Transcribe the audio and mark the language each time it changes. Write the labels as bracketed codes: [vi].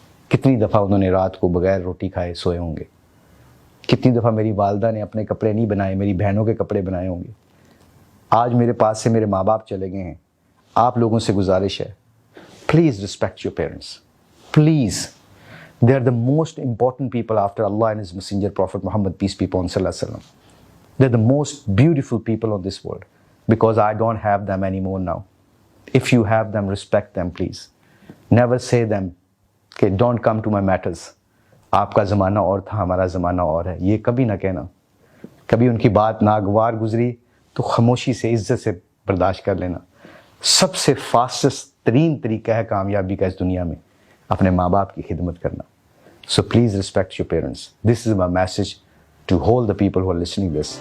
[ur] کتنی دفعہ انہوں نے رات کو بغیر روٹی کھائے سوئے ہوں گے، کتنی دفعہ میری والدہ نے اپنے کپڑے نہیں بنائے، میری بہنوں کے کپڑے بنائے ہوں گے۔ آج میرے پاس سے میرے ماں باپ چلے گئے ہیں، آپ لوگوں سے گزارش ہے، [en] Please respect your parents, please. They are the most important people after Allah and His Messenger Prophet Muhammad, peace be upon sallallahu alaihi wasallam. They're the most beautiful people on this world, because I don't have them anymore now. If you have them, respect them, please. Never say them, okay, don't come to my matters. [ur] آپ کا زمانہ اور تھا، ہمارا زمانہ اور ہے، یہ کبھی نہ کہنا. کبھی ان کی بات ناگوار گزری تو خاموشی سے، عزت سے برداشت کر لینا. سب سے فاسٹسٹ ترین طریقہ ہے کامیابی کا اس دنیا میں اپنے ماں باپ کی خدمت کرنا. [en] So please respect your parents. This is my message to all the people who are listening this.